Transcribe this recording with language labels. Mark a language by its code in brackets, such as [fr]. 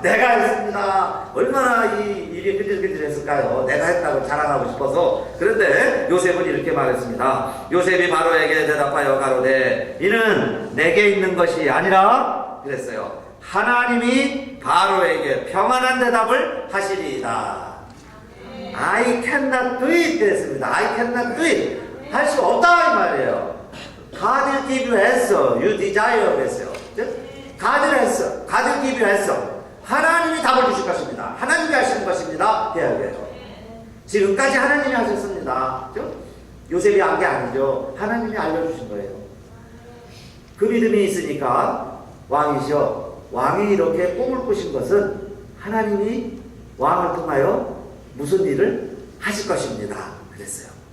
[ko] 내가 했습니다. 얼마나 이 일이 끈질끈질했을까요? 내가 했다고 자랑하고 싶어서. 그런데 요셉은 이렇게 말했습니다. 요셉이 바로에게 대답하여 가로되 이는 내게 있는 것이 아니라 그랬어요. 하나님이 바로에게 평안한 대답을 하시리이다. [en] I cannot do it [ko] 그랬습니다. [en] I cannot do it. [ko] 할 수 없다 이 말이에요. [en] God will give you answer. You desire [ko] 그랬어요. [en] God will answer. God will give you answer. [ko] 하나님이 답을 주실 것입니다. 하나님이 하시는 것입니다. 대학이에요. 지금까지 하나님이 하셨습니다. 그렇죠? 요셉이 한 게 아니죠. 하나님이 알려주신 거예요. 그 믿음이 있으니까 왕이죠. 왕이 이렇게 꿈을 꾸신 것은 하나님이 왕을 통하여 무슨 일을 하실 것입니다. 그랬어요.